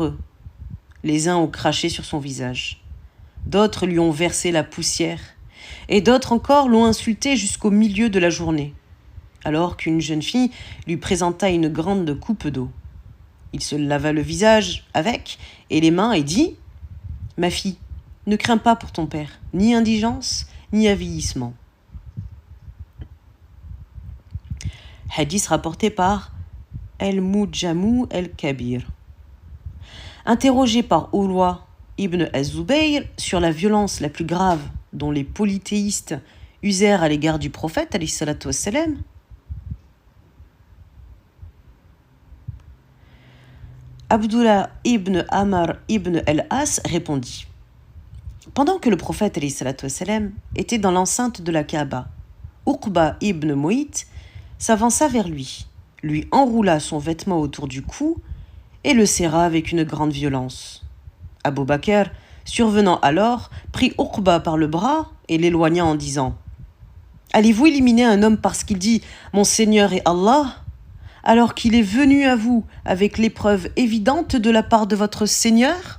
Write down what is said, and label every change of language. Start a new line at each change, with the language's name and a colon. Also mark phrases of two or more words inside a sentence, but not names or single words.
French: » Les uns ont craché sur son visage, d'autres lui ont versé la poussière, et d'autres encore l'ont insulté jusqu'au milieu de la journée, alors qu'une jeune fille lui présenta une grande coupe d'eau. Il se lava le visage avec et les mains et dit « Ma fille, ne crains pas pour ton père, ni indigence, ni avilissement. » Hadith rapporté par El-Mujamou el-Kabir. Interrogé par Urwa ibn az-Zubayr sur la violence la plus grave dont les polythéistes usèrent à l'égard du prophète,
Arabic: عليه الصلاة والسلام,
French: Abdullah ibn Amr ibn al-As répondit « Pendant que le prophète
Arabic: عليه الصلاة والسلام
French: était dans l'enceinte de la Kaaba, Uqba ibn Mu'ayt s'avança vers lui enroula son vêtement autour du cou et le serra avec une grande violence. Abu Bakr, survenant alors, prit Uqba par le bras et l'éloigna en disant « Allez-vous éliminer un homme parce qu'il dit « Mon Seigneur est Allah » alors qu'il est venu à vous avec l'épreuve évidente de la part de votre Seigneur ?»